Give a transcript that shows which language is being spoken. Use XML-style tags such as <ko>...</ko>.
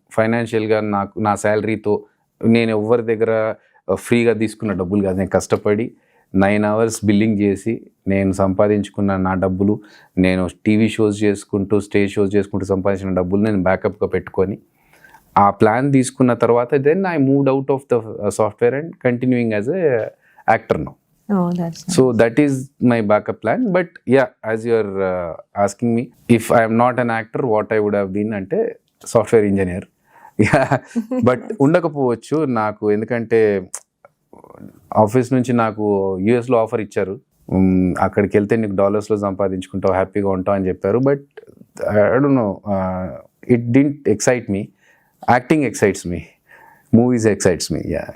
<te>ఫైనాన్షియల్గా నాకు నా శాలరీతో నేను ఎవరి దగ్గర ఫ్రీగా తీసుకున్న డబ్బులు కాదు, నేను కష్టపడి 9 hours బిల్లింగ్ చేసి నేను సంపాదించుకున్న నా డబ్బులు, నేను టీవీ షోస్ చేసుకుంటూ స్టేజ్ షోస్ చేసుకుంటూ సంపాదించిన డబ్బులు నేను బ్యాకప్గా పెట్టుకొని ఆ ప్లాన్ తీసుకున్న తర్వాత</te> <en>Then I moved out of the software and continuing as a actor now. So that is my backup plan. But yeah, as you're asking me, if I am not an actor, what I would have been ante software engineer.</en> <te>Yeah, but ఉండకపోవచ్చు నాకు, ఎందుకంటే office నుంచి నాకు యూఎస్లో offer ఇచ్చారు, అక్కడికి వెళ్తే నీకు డాలర్స్లో సంపాదించుకుంటావు, హ్యాపీగా ఉంటావు అని చెప్పారు.</te> <en>But I don't know, it didn't excite me. Acting excites me, movies excites me. Yeah.</en>